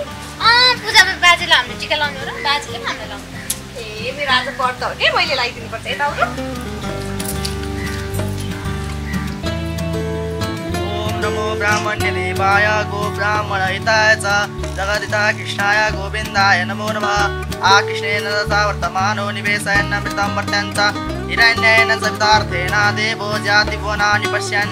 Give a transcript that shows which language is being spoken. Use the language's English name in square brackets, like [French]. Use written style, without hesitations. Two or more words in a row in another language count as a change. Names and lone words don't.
[Nepali] पूजामा बाजेलाई हामीले टिका लाउनु र बाजेले पनि हामीलाई लाउनु। ए मेरो आज व्रत हो के मैले लगाइदिनु पर्छ यता आउनु। [Sanskrit] ओम नमो ब्राह्मण्य देवाय गो ब्राह्मण हिताय च जगदिता कृष्णाय गोविन्दाय नमो नमः। आकृष्णेन दशा वर्तमानो निवेशयन् मृतं वर्त्यन्त हिरण्येन सवितार्थेन देवो जाति वनानि पश्यन्।